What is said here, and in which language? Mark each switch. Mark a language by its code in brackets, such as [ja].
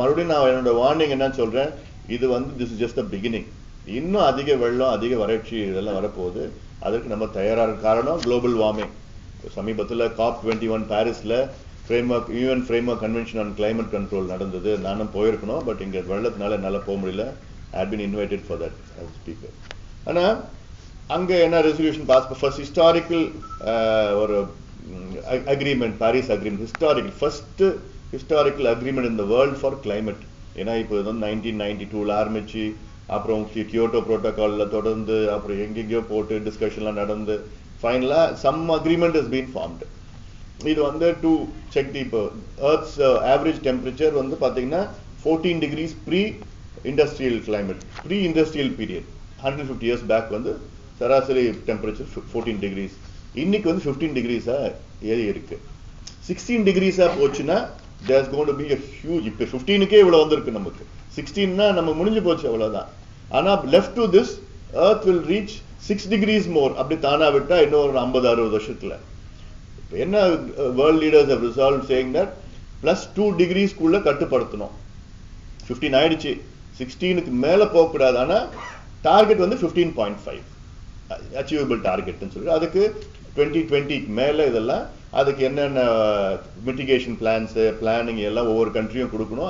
[ta] மறுபடியும் நான் என்னோட வார்னிங் என்னன்னு சொல்றேன், இது [en] This is just the beginning. [ta] இன்னும் அதிக வெள்ளம், அதிக வறட்சி இதெல்லாம் வரப்போகுது. அதுக்கு நம்ம தயாராக காரணம் குளோபல் வார்மிங். சமீபத்தில் COP21 பாரிஸ்ல UN framework convention on climate control நடந்தது. நானும் போயிருக்கணும், பட் இங்க வெள்ளத்தினால என்னால போக முடியல. [en] I had been invited for that as a speaker. [ta] ஆனா அங்க என்ன [en] Resolution pass, first historical ஒரு agreement, Paris agreement, first historical agreement in the world for climate. [ta] ஏன்னா இப்போ வந்து 1992 ஆரம்பிச்சு அப்புறம் கியோட்டோ புரோட்டோகால்ல தொடர்ந்து அப்புறம் எங்கெங்கயோ போட்டு டிஸ்கஷன்லாம் நடந்து ஃபைனலா [en] Some agreement is been formed. [ta] இது வந்து [en] to check the earth's average temperature [ta] வந்து பாத்தீங்கன்னா [en] 14 degrees pre industrial climate, pre industrial period 150 years back வந்து சராசரி temperature 14 degrees. [ta] இன்னைக்கு வந்து 15 degrees ஏறி இருக்கு. 16 degrees போச்சுன்னா [en] there's going to be a huge, [ta] இப்போ 15க்கே இவ்வளவு வந்திருக்கு நமக்கு, 16னா நம்ம முடிஞ்சு போச்சு அவ்வளவுதான். [en] ஆனா left to this earth will reach 6 degrees more [ta] அப்படி தானா விட்டா இன்னும் ஒரு 50-60 வருஷத்துல. [en] என்ன world leaders have resolved saying that +2 degrees [ta] குள்ள கட்டுப்படுத்தணும். 15 ஆயிடுச்சு, 16க்கு மேல போக கூடாது. ஆனா டார்கெட் வந்து 15.5 அச்சீவபிள் டார்கெட்னு சொல்லி அதுக்கு 2020 மேல இதெல்லாம் அதுக்கு என்னென்ன மிட்டிகேஷன் பிளான்ஸ் பிளானிங் எல்லாம் ஒவ்வொரு கண்ட்ரியும் கொடுக்கணும்.